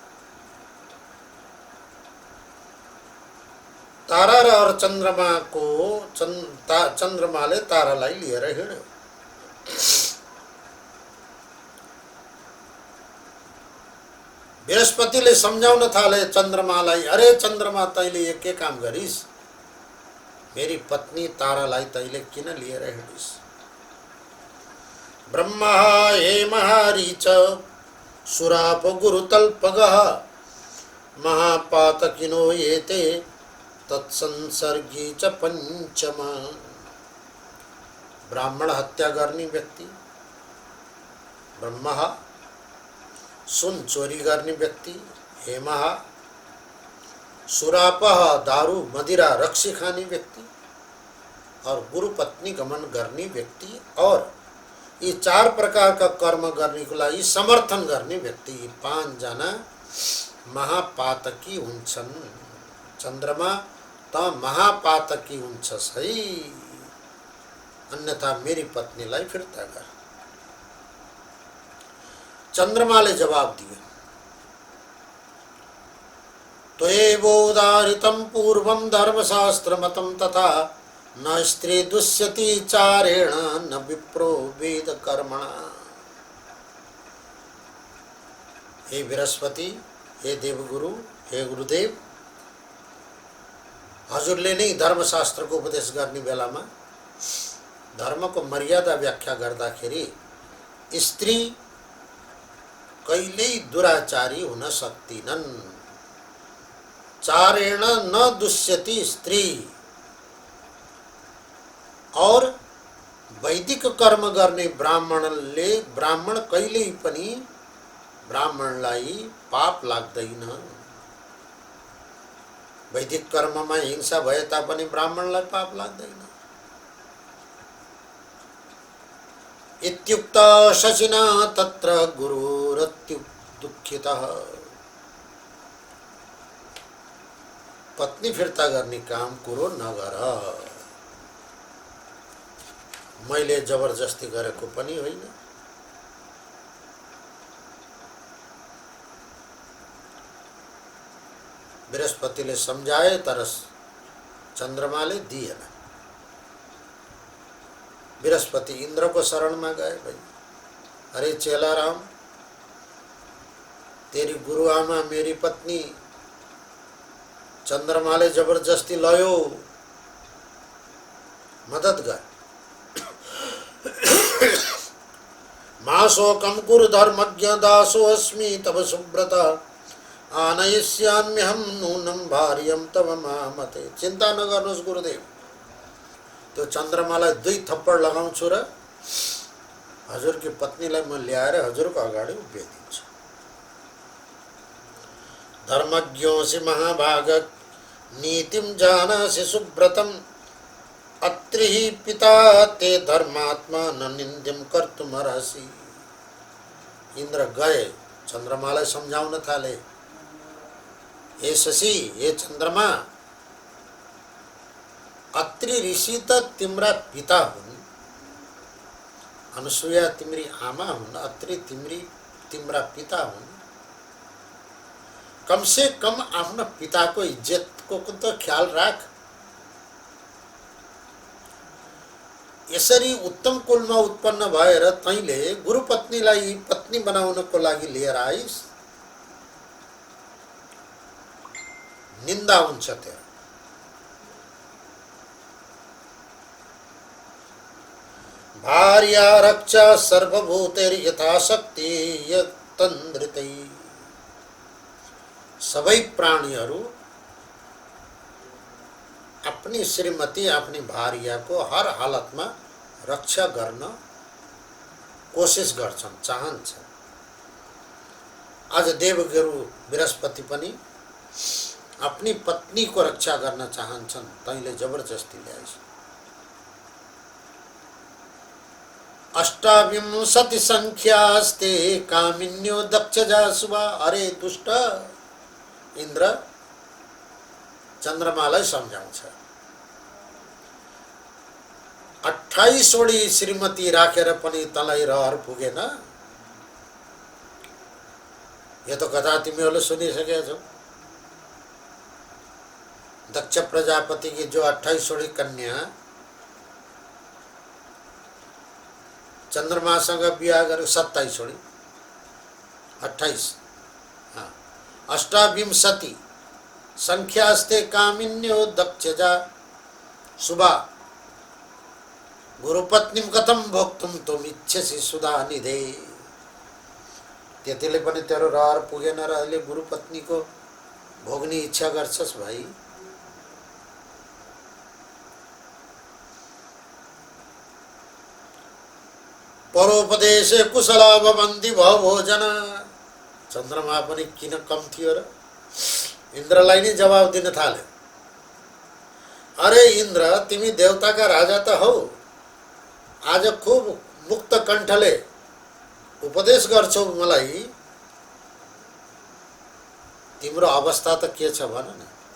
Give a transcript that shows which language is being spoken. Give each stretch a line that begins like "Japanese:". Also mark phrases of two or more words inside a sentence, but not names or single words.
Nepali: तारा र चन्द्रमाको चन्द्रमाले तारालाई लिएर हिँड्यो। बृहस्पतिले सम्झाउन थाले चन्द्रमालाई, अरे चन्द्रमा, तैँले यो के काम गरिस्? मेरी पत्नी तारालाई तैँले किन लिएर हिँडिस्?
Sanskrit: ब्रह्मा हे महारीच सुराप गुरुतल्पगः महापातकिनो येते तत्संसर्गी च पंचमा।
Nepali: ब्राह्मण हत्या गर्ने व्यक्ति, ब्रह्मा सुन चोरी गर्ने व्यक्ति,
Sanskrit: हेमः सुरापः
Nepali: दारू मदिरा रक्सी खाने व्यक्ति और गुरु पत्नी गमन गर्ने व्यक्ति और यी चार प्रकारका कर्म गर्नेको लागि समर्थन गर्ने व्यक्ति, यी पाँचजना महापातकी हुन्छन्। चन्द्रमा त महापातकी हुन्छस् है, अन्यथा मेरी पत्नीलाई फिर्ता गर। चन्द्रमाले जवाब दिए,
Sanskrit: त्वयैवोदारितं पूर्वं धर्मशास्त्रमतं तथा न स्त्री दुष्यति चारेण न विप्रो वेद कर्मणा।
Nepali: हे बृहस्पति, हे देवगुरु, हे गुरुदेव, हजुरले नै धर्मशास्त्रको उपदेश गर्ने बेलामा धर्मको मर्यादा व्याख्या गर्दाखेरि स्त्री कहिल्यै दुराचारी हुन सक्दिनन्।
Sanskrit: चारेण न दुष्यति स्त्री,
Nepali: और वैदिक कर्म गर्ने ब्राह्मण कहिल्यै पनि ब्राह्मणलाई पाप लाग्दैन। वैदिक कर्ममा हिंसा भए तापनि ब्राह्मणलाई पाप लाग्दैन।
Sanskrit: इत्युक्त शशिना तत्र गुरुरत्युदुःखितः।
Nepali: पत्नी फिर्ता गर्ने काम कुरो नगर। मैले जबरजस्ती गरेको पनि होइन। बृहस्पतिले सम्झाए तर चन्द्रमाले दिएन। बृहस्पति इन्द्रको शरणमा गए। भाइ, अरे चेलाराम, तेरी गुरुआमा मेरी पत्नी चन्द्रमाले जबरजस्ती लयो, मदद गर।
Sanskrit: मा शोकं कुरु धर्मज्ञ दासो अस्मि तव सुब्रत, आनयिष्याम्यहं नूनं भार्यं तव मामते।
Nepali: चिन्ता नगर्नुहोस् गुरुदेव, त्यो चन्द्रमालाई 2 थप्पड लगाउँछु र हजुरकी पत्नीलाई म ल्याएर हजुरको अगाडि उभिदिन्छु।
Sanskrit: धर्मज्ञोऽसि महाभाग नीतिं जानासि सुब्रतम्, अत्रि पिता ते धर्मात्मा न निन्द्यं कर्तुमर्हसि।
Nepali: इन्द्र गए, चन्द्रमालाई सम्झाउन थाले, हे शशी, हे चन्द्रमा, अत्रि ऋषि त तिम्रा पिता हुन्, अनुसुया तिम्री आमा हुन्, अत्रि तिम्रा पिता हुन्।
Hindi: कम से कम
Nepali: आफ्नो पिताको इज्जतको त ख्याल राख। यसरी उत्तम कुलमा उत्पन्न भएर तैले गुरुपत्नीलाई पत्नी बनाउनको लागि लिएर आइस, निन्दा हुन्छ तेरो।
Sanskrit: भार्या रक्षा सर्वभूतेर यथाशक्ति यतन्द्रितै।
Nepali: सबै प्राणीहरू अपनी श्रीमती अपनी भार्याको हर हालतमा रक्षा गर्न कोशिश गर्छन्, चाहन्छन्। आज देवगुरु बृहस्पति पनि अपनी पत्नीको रक्षा गर्न चाहन्छन्, तैले जबरजस्ती ल्याइस्।
Sanskrit: अष्टाविंशति संख्यास्ते कामिन्यो दक्षजासुवा।
Nepali: अरे दुष्ट, इन्द्र चन्द्रमालाई सम्झाउँछ। 28 वटी श्रीमती राखेर पनि तँलाई रहर पुगेन। यो त कथा तिमीहरूले सुनिसकेका छौ। दक्ष प्रजापति
Hindi: की जो
Nepali: 28 वटी कन्या चन्द्रमासँग बिहा गरे, 27 वटी, 28,
Sanskrit: अष्टाविंशति संख्यास्ते कामिन्यो दक्षजा सुबा। गुरुपत्नीम कथम भोक्तुम तुम इच्छसि सुधा निधे।
Nepali: त्यतिले पनि तेरो रहर पुगेन र अहिले गुरुपत्नीको भोग्ने इच्छा गर्छस् भाइ।
Sanskrit: परोपदेशे कुशला भवन्ति भवभोजना।
Nepali: चन्द्रमा पनि किन कम थियो र? इन्द्रलाई नै जवाब दिन थाल्यो। अरे इन्द्र, तिमी देवताका राजा त हौ, आज खूब मुक्त कण्ठले उपदेश गर्छौ मलाई, तिम्रो अवस्था त के छ भन न।